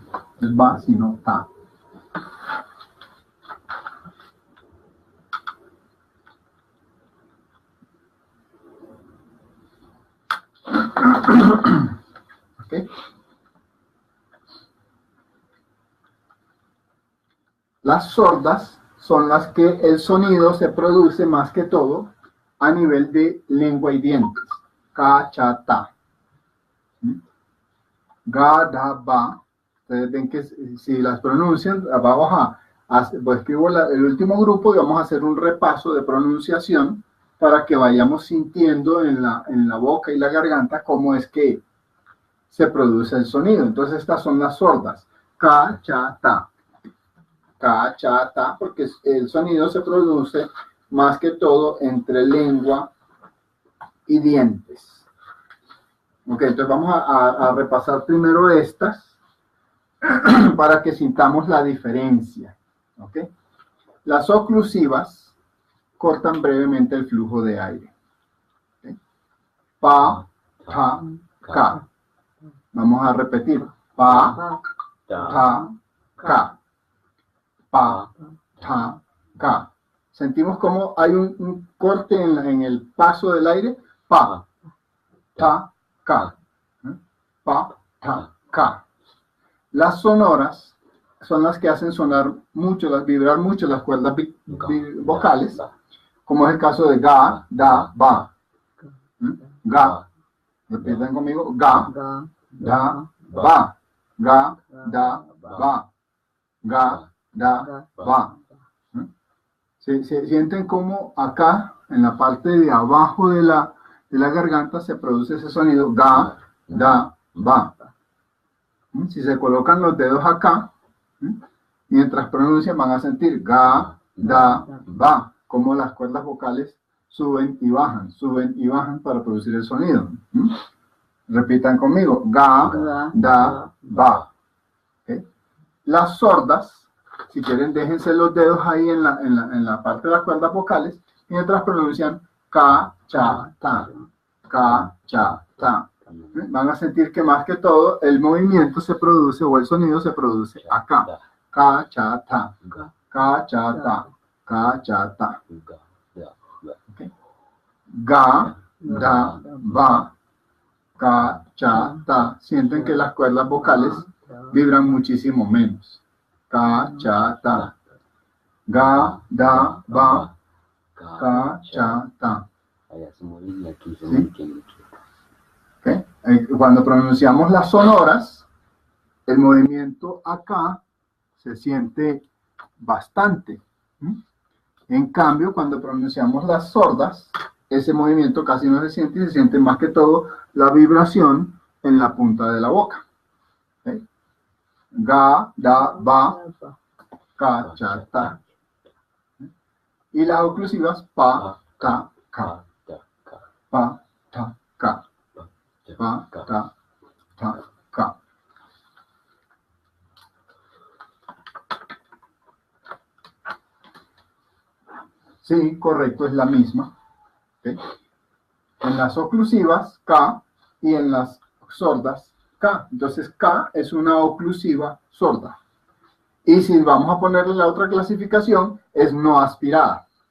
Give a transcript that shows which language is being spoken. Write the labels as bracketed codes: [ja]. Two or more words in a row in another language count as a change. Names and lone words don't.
[es] Es ba, sino ta. ¿Okay? Las sordas son las que el sonido se produce más que todo a nivel de lengua y dientes. Ka, cha, ta. Ga, da, ba. Ustedes ven que si las pronuncian, vamos pues escribo el último grupo y vamos a hacer un repaso de pronunciación para que vayamos sintiendo en la boca y la garganta cómo es que se produce el sonido. Entonces estas son las sordas. Ka, cha, ta. Ka, cha, ta, porque el sonido se produce más que todo entre lengua y dientes. Ok, entonces vamos a repasar primero estas para que sintamos la diferencia. Ok, las oclusivas cortan brevemente el flujo de aire. Okay. Pa, ta, ka. Vamos a repetir. Pa, ta, ka. Pa, ta, ka. Sentimos como hay un corte en el paso del aire. Pa, ta, ka. Pa, ta, ka. Las sonoras son las que hacen sonar mucho, vibrar mucho las cuerdas vocales, como es el caso de ga, da, ba. Ga, repitan conmigo, ga, da, ba. Ga, da, ba. Ga, da, ba. Se sienten como acá, en la parte de abajo de la garganta, se produce ese sonido, ga, da, ba. Si se colocan los dedos acá, mientras pronuncian van a sentir ga, da, ba, como las cuerdas vocales suben y bajan para producir el sonido. Repitan conmigo, ga, da, ba. ¿Okay? Las sordas, si quieren, déjense los dedos ahí en la parte de las cuerdas vocales, mientras pronuncian ka, cha, ta, ka, cha, ta. Van a sentir que más que todo el movimiento se produce, o el sonido se produce acá. Ka, cha, ta, ka, cha, ta, ka, cha, ta. Okay. Ga, da, ba, ka, cha, ta. Sienten que las cuerdas vocales vibran muchísimo menos. Ka, cha, ta. Ga, da, ba, ka, cha, ta. ¿Sí? Okay. Cuando pronunciamos las sonoras, el movimiento acá se siente bastante. En cambio, cuando pronunciamos las sordas, ese movimiento casi no se siente, y se siente más que todo la vibración en la punta de la boca. Okay. Ga, da, ba, ka, cha, ta. Y las oclusivas, pa, ta, ka. Pa, ta, ka. Pa, ta, ta, ka. Sí, correcto, es la misma. ¿Okay? En las oclusivas, K, y en las sordas, K. Entonces, K es una oclusiva sorda. Y si vamos a ponerle la otra clasificación, es no aspirada.